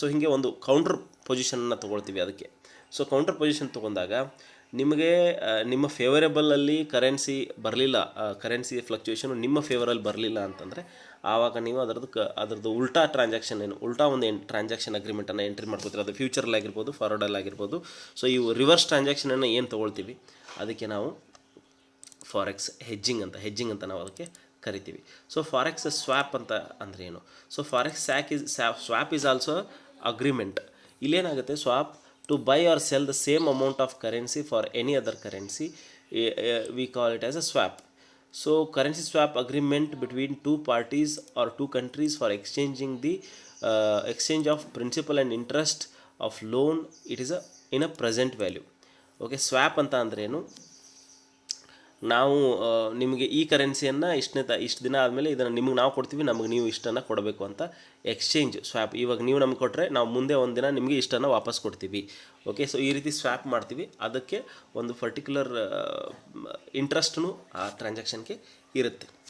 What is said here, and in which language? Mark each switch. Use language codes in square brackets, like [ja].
[kn] So ಹೀಗೆ ಒಂದು counter ಪೊಸಿಷನನ್ನು ತೊಗೊಳ್ತೀವಿ ಅದಕ್ಕೆ. ಸೊ ಕೌಂಟ್ರ್ ಪೊಸಿಷನ್ ತೊಗೊಂಡಾಗ ನಿಮಗೆ ನಿಮ್ಮ ಫೇವರೇಬಲಲ್ಲಿ ಕರೆನ್ಸಿ ಬರಲಿಲ್ಲ, ಕರೆನ್ಸಿ ಫ್ಲಕ್ಚುಯೇಷನು ನಿಮ್ಮ ಫೇವರಲ್ಲಿ ಬರಲಿಲ್ಲ ಅಂತಂದರೆ ಆವಾಗ ನೀವು ಅದರದ್ದು ಉಲ್ಟಾ ಟ್ರಾನ್ಸಾಕ್ಷನ್ ಏನು ಉಲ್ಟಾ ಒಂದು ಟ್ರಾನ್ಸಾಕ್ಷನ್ ಅಗ್ರಿಮೆಂಟನ್ನು ಎಂಟ್ರಿ ಮಾಡ್ಕೊತೀರ. ಅದು ಫ್ಯೂಚರಲ್ಲಿ ಆಗಿರ್ಬೋದು, ಫಾರ್ವರ್ಡಲ್ಲಿ ಆಗಿರ್ಬೋದು. ಸೊ ಇವು ರಿವರ್ಸ್ ಟ್ರಾನ್ಸಾಕ್ಷನನ್ನು ಏನು ತೊಗೊಳ್ತೀವಿ ಅದಕ್ಕೆ ನಾವು ಫಾರೆಕ್ಸ್ ಹೆಜ್ಜಿಂಗ್ ಅಂತ ನಾವು ಅದಕ್ಕೆ ಕರಿತೀವಿ. [en] so forex swap [kn] ಅಂತ ಅಂದರೆ ಏನು, [en] So forex swap is also agreement. [kn] ಇಲ್ಲೇನಾಗುತ್ತೆ, [en] Swap to buy or sell the same amount of currency for any other currency, we call it as a swap. So currency swap agreement between two parties or two countries for exchanging the exchange of principal and interest of loan. It is in a present value. [kn] Okay, swap ಅಂತ ಅಂದ್ರೆ ಏನು, ನಾವು ನಿಮಗೆ ಈ ಕರೆನ್ಸಿಯನ್ನು ಇಷ್ಟು ದಿನ ಆದಮೇಲೆ ಇದನ್ನು ನಿಮಗೆ ನಾವು ಕೊಡ್ತೀವಿ, ನಮಗೆ ನೀವು ಇಷ್ಟನ್ನು ಕೊಡಬೇಕು ಅಂತ ಎಕ್ಸ್ಚೇಂಜ್ ಸ್ವ್ಯಾಪ್. ಇವಾಗ ನೀವು ನಮ್ಗೆ ಕೊಟ್ಟರೆ ನಾವು ಮುಂದೆ ಒಂದು ದಿನ ನಿಮಗೆ ಇಷ್ಟನ್ನು ವಾಪಸ್ ಕೊಡ್ತೀವಿ. ಓಕೆ. ಸೊ ಈ ರೀತಿ ಸ್ವ್ಯಾಪ್ ಮಾಡ್ತೀವಿ. ಅದಕ್ಕೆ ಒಂದು ಪರ್ಟಿಕ್ಯುಲರ್ ಇಂಟ್ರೆಸ್ಟ್ನು ಆ ಟ್ರಾನ್ಸಾಕ್ಷನ್ಗೆ ಇರುತ್ತೆ.